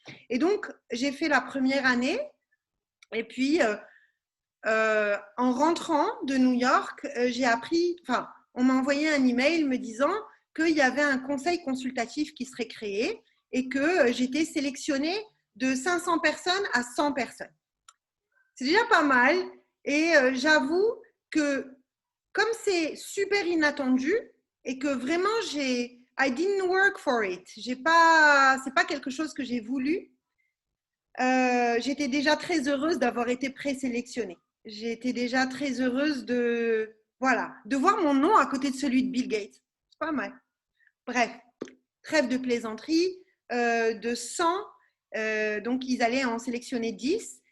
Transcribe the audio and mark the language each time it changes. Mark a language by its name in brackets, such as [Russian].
[French] Et donc, j'ai fait la première année et puis en rentrant de New York, j'ai appris, on m'a envoyé un email me disant qu'il y avait un conseil consultatif qui serait créé et que j'étais sélectionnée de 500 personnes à 100 personnes. C'est déjà pas mal et j'avoue que comme c'est super inattendu, et que vraiment, [English] I didn't work for it. [French] C'est pas quelque chose que j'ai voulu. J'étais déjà très heureuse d'avoir été présélectionnée. J'étais déjà très heureuse de voir mon nom à côté de celui de Bill Gates. C'est pas mal. Bref, trêve de plaisanterie, de 100, donc ils allaient en sélectionner 10.